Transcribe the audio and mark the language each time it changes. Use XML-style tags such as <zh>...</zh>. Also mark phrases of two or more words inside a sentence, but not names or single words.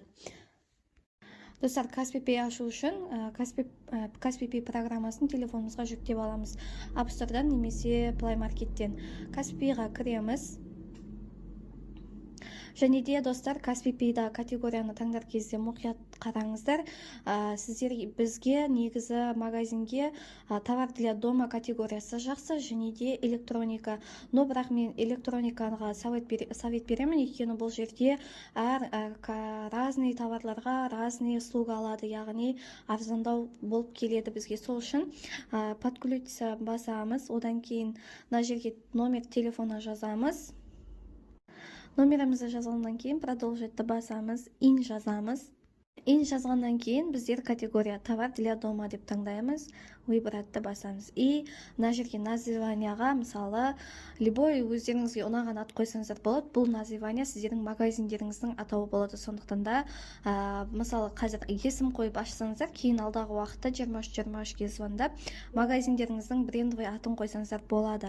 <kk>Достар, Каспий Pay ашу үшін Каспий Pay программасын телефонымызға жүктеп аламыз. App Store'дан немесе Play Market'тен. Каспий Pay'ға кіреміз. Және де достар, Каспий Pay'да категорияны таңдар кезде мұқият қараңыздар. Сіздер бізге негізі магазинге</kk> <ru>товар для дома</ru> <kk>категориясы жақсы, және де электроника. Но бірақ мен электроникаға совет беремін, екені бұл жерде разный товарларға</kk> <ru>разный услуга</ru> <kk>алады, яғни арзандау болып келеді бізге. Сол үшін подключиться басамыз, одан кейін мына жерге</kk> <ru>номер телефона</ru> <kk>жазамыз. Номерімізді жазғаннан кейін продолжитті басамыз, ин жазамыз. Ин жазғаннан кейін біздер категория</kk> <ru>товар для дома</ru> <kk>деп таңдаймыз, выбратты басамыз. И мына жерге названияға, мысалы, любой өздеріңізге ұнаған ат қойсаңыздар болады. Бұл названия сіздердің магазиндеріңіздің атауы болады. Сондықтан да, мысалы, қазір есім қойып ашсаңыздар, кейін алдағы уақытта 23-23-ге звондап магазиндеріңіздің брендовый атын қойсаңыздар болады.</kk>